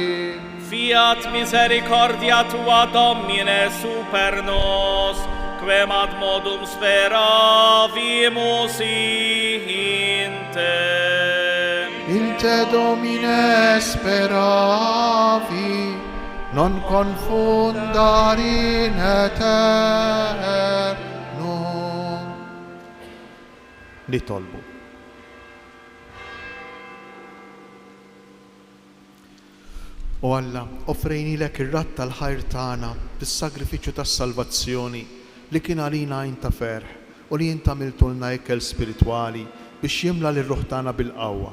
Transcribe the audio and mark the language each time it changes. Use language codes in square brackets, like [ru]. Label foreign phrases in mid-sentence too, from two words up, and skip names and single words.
[la] Fiat misericordia tua Domine super nos, quem ad modum speravimus in te. In te Domine speravi, non confundar in aeternum. [mt] Nitolbu. O Alla, offrejni lek ir-rat tal-ħajr tagħna bis-sagrifiċċju tas-salvazzjoni li kien għalina għajn ta' ferħ u li jint għamiltulna ikel spiritwali biex jimla lir-ruħ tagħna bil-qawwa.